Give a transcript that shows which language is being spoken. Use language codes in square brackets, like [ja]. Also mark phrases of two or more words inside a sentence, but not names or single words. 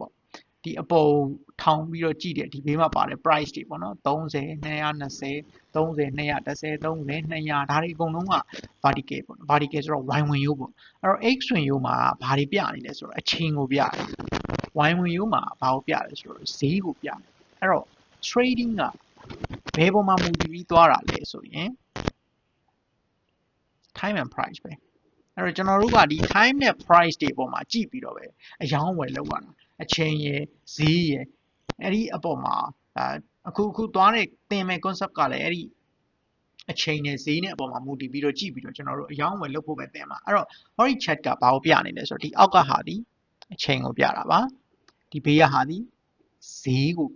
[my] ပေါ့ဒီအပေါ်ထောင်ပြီးတော့ကြည့်တယ်ဒီဘေးမှာပါတယ် price တွေပေါ့နော်30 220 30 210 30 200ဒါတွေအကုန်လုံးက vertical ပေါ့ vertical ဆိုတော့ y ဝင်ရိုးပေါ့အဲ့တော့ x ဝင်ရိုးမှာဘာတွေပြနေလဲဆိုတော့အချိန်ကိုပြတယ် y ဝင်ရိုးမှာဘာကိုပြလဲဆိုတော့ဈေးကိုပြတယ်အဲ့တော့ trading ကဘယ်ပေါ်မှာမူတည်ပြီးသွားတာလဲဆိုရင် [en] time and price [my] ပဲအဲ့တော့ကျွန်တော်တို့ကဒီ time နဲ့ price တွေပေါ်မှာကြည့်ပြီးတော့ပဲအယောင်းဝယ်လုပ်ရတာအချိန်ရယ်ဈေးရယ်အဲ့ဒီအပေါ်မှာအခုသွားတဲ့သင်မဲ့ concept ကလည်းအဲ့ဒီအချိန်နဲ့ဈေးနဲ့အပေါ်မှာမူတည်ပြီးတော့ကြည့်ပြီးတော့ကျွန်တော်တို့အယောင်းဝယ်လုပ်ဖို့ပဲသင်မှာအဲ့တော့ [en] hori chat [my] ကဘာကိုပြနေလဲဆိုတော့ဒီအောက်ကဟာဒီအချိန်ကိုပြတာပါဒီဘေးကဟာဒီဈေးကိုပြ